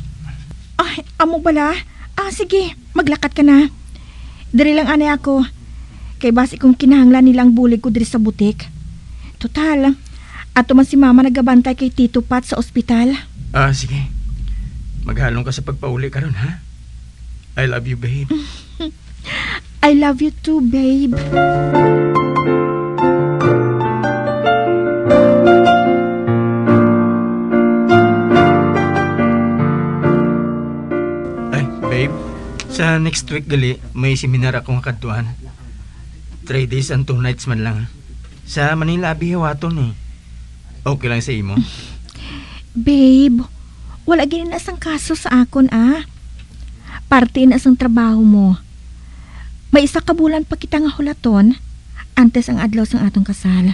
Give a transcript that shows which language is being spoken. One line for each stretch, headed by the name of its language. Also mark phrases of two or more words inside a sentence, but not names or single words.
Hiligaynon: Ay, amo bala? Sige, maglakat ka na. Diri lang anay ako. Kay basi kung kinahanglan nilang bulig ko diri sa butik. Total, ato man si mama nagabantay kay Tito Pat sa ospital. Sige. Maghalong ka sa pagpauli karon ha?
English: I love you, babe. I love you too, babe.
Hiligaynon: Ay, babe. Sa
English: next week
Hiligaynon: gali, may seminar akong kadtuan.
English: 3 days and 2 nights
Hiligaynon: man lang. Sa Manila, bihawaton eh. Okay lang sa imo? Babe, wala gini na sang kaso sa akon Parte na sang trabaho mo. May isa ka bulan pa kita nga hulaton antes ang adlaw sang atong kasal.